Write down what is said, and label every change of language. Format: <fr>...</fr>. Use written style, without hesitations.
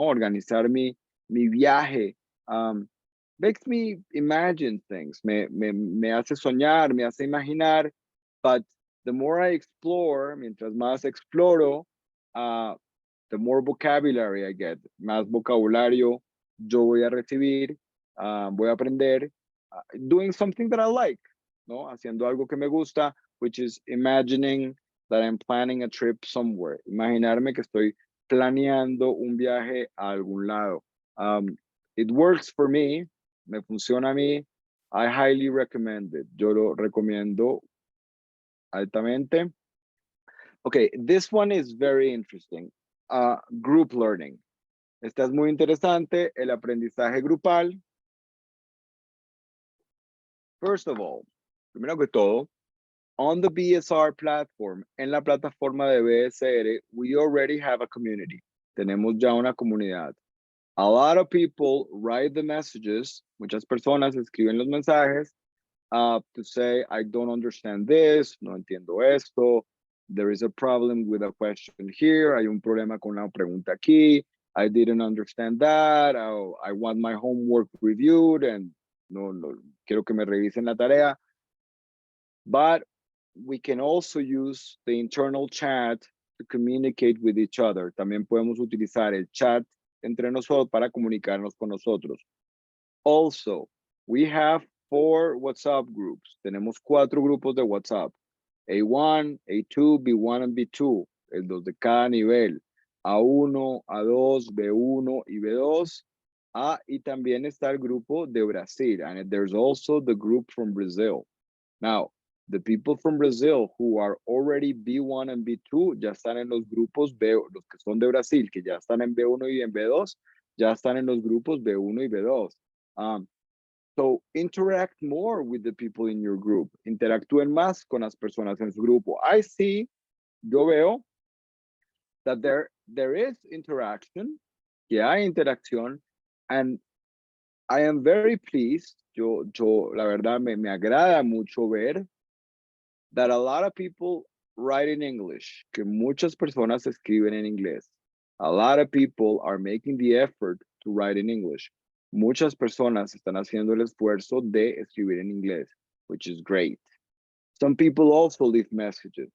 <es>Organizar mi viaje,</es> <en>makes me imagine things,</en> <es>me hace soñar, me hace imaginar,</es> <en>but the more I explore,</en> <es>mientras más exploro,</es> <en>the more vocabulary I get,</en> <es>más vocabulario yo voy a recibir, voy a aprender,</es> <en>doing something that I like,</en> <es>¿no? Haciendo algo que me gusta,</es> <en>which is imagining that I'm planning a trip somewhere.</en> <es>Imaginarme que estoy planeando un viaje a algún lado.</es> <en>It works for me,</en> <es>me funciona a mí.</es> <en>I highly recommend it.</en> <es>Yo lo recomiendo altamente.</es> <en>Okay, this one is very interesting. Group learning.</en> <es>Esta es muy interesante, el aprendizaje grupal.</es> <en>First of all,</en> <es>primero que todo,</es> <en>on the BSR platform,</en> <es>en la plataforma de BSR,</es> <en>we already have a community.</en> <es>Tenemos ya una comunidad.</es> <en>A lot of people write the messages,</en> <es>muchas personas escriben los mensajes</es> <en>to say, I don't understand this,</en> <es>no entiendo esto,</es> <en>there is a problem with a question here,</en> <es>hay un problema con una pregunta aquí,</es> <en>I didn't understand that, I want my homework reviewed, and</en> <es>no, quiero que me revisen la tarea.</es> <en>But we can also use the internal chat to communicate with each other.</en> <es>También podemos utilizar el chat entre nosotros para comunicarnos con nosotros.</es> <en>Also, we have 4 WhatsApp groups.</en> <es>Tenemos 4 grupos de WhatsApp. A1, A2, B1 and B2. Los de cada nivel. A1, A2, B1 y B2. Y también está el grupo de Brasil.</es> <en>And there's also the group from Brazil. Now, the people from Brazil who are already B1 and B2</en> <es>ya están en los grupos B, los que son de Brasil, que ya están en B1 y en B2, ya están en los grupos B1 y B2.</es> <en>So interact more with the people in your group.</en> <es>Interactúen más con las personas en su grupo. Yo veo</es> <en>that there is interaction,</en> <es>que hay interacción,</es> <en>and I am very pleased.</en> <es>La verdad, me agrada mucho ver</es> <en>that a lot of people write in English,</en> <es>que muchas personas escriben en inglés.</es> <en>A lot of people are making the effort to write in English.</en> <es>Muchas personas están haciendo el esfuerzo de escribir en inglés,</es> <en>which is great. Some people also leave messages.</en>